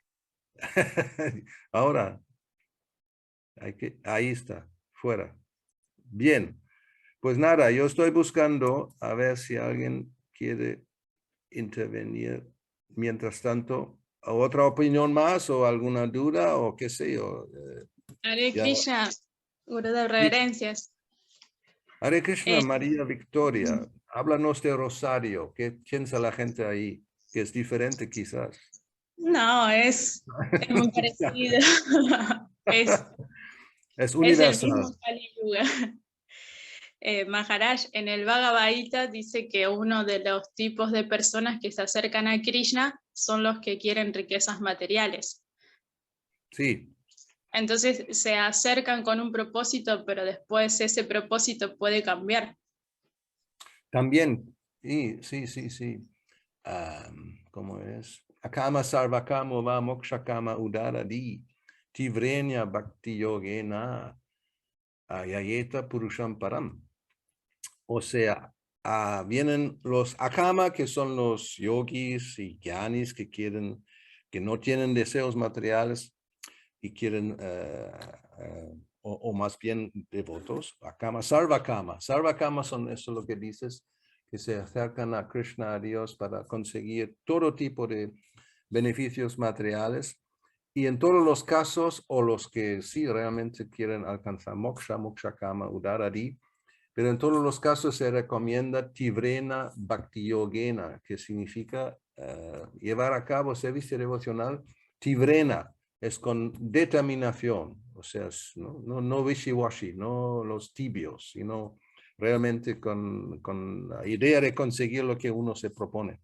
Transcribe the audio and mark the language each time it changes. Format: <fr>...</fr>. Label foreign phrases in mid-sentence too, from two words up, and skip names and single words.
<es>Ahora, ahí está, fuera. Bien, pues nada, yo estoy buscando a ver si alguien quiere intervenir. Mientras tanto, ¿otra opinión más o alguna duda o qué sé yo?</es> <sa>Hare Krishna,</sa> <es>Gurudev, reverencias.</es> <sa>Hare Krishna,</sa> <es>María Victoria, háblanos de Rosario. ¿Qué piensa la gente ahí? Que es diferente quizás. No, es muy parecido. es es el universal. mismo Kali Yuga. Maharaj en el Bhagavad Gita dice que uno de los tipos de personas que se acercan a Krishna son los que quieren riquezas materiales. Sí. Entonces se acercan con un propósito, pero después ese propósito puede cambiar. También, sí. ¿Cómo es?</es> <sa>Akama sarvakamo va mokshakama udaradi tivrenya bhakti yogena ayayeta purusham param.</sa> <es>O sea, vienen los akama, que son los yogis y gyanis que no tienen deseos materiales y quieren, o más bien devotos.</es> <sa>Akama, sarvakama.</sa> <es>Sarvakama son eso lo que dices, que se acercan a Krishna, a Dios, para conseguir todo tipo de beneficios materiales. Y en todos los casos, o los que sí realmente quieren alcanzar</es> <sa>moksha, mokshakama, udaradi,</sa> <es>pero en todos los casos se recomienda</es> <sa>tivrena bhakti yogena,</sa> <es>que significa llevar a cabo servicio devocional. Tivrena es con determinación, o sea, no wishy-washy, no los tibios, sino realmente con la idea de conseguir lo que uno se propone.</es>